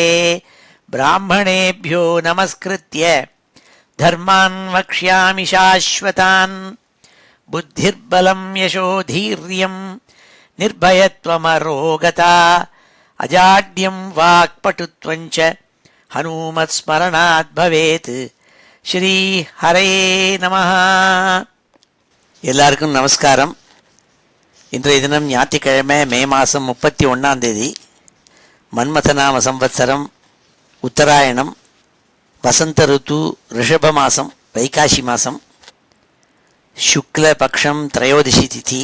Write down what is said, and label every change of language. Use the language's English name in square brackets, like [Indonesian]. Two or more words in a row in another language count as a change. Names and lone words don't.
[Sanskrit] ब्राह्मणेभ्यो नमस्कृत्य धर्मान् वक्ष्यामि शाश्वतान्। बुद्धिर्बलं यशोधीर्यं निर्भयत्वमरोगता अजाड्यं वाक्पटुत्वं च हनुमत्स्मरणात् भवेत्। श्री हरे नमः. [Tamil] எல்லாருக்கும் நமஸ்காரம். இன்றைய தினம் ஞாயிற்றுக்கிழமை மே மாதம் 31 மன்மதநாம சம்வத்சரம் உத்தராயணம் வசந்த ருத்து ரிஷப மாதம் வைகாசி மாதம் சுக்லபக்ஷம் திரையோதசி திதி.